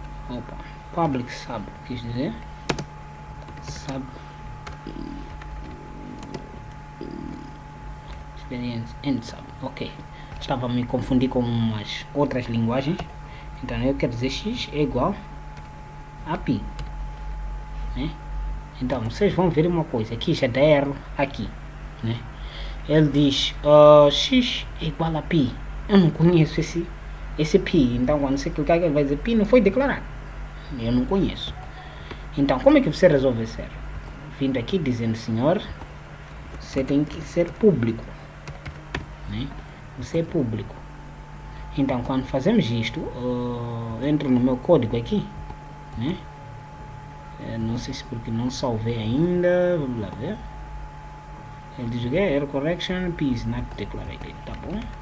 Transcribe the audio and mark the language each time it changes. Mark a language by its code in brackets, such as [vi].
[pt] Opa, public sub, quis dizer sub experience and sub. Ok, estava a me confundir com umas outras linguagens. Então eu quero dizer x é igual a pi, né? Então vocês vão ver uma coisa aqui, já dá erro aqui, né? Ele diz x é igual a pi. Eu não conheço esse pi, então quando você clicar ele vai dizer pi não foi declarado, eu não conheço. Então como é que você resolve isso? Vindo aqui dizendo, senhor, você tem que ser público, né? Você é público. Então quando fazemos isto, entro no meu código aqui, né? Não sei se porque não salvei ainda, vamos lá ver. Ele diz o que? [en] Error correction, P is not declared, [pt] tá bom?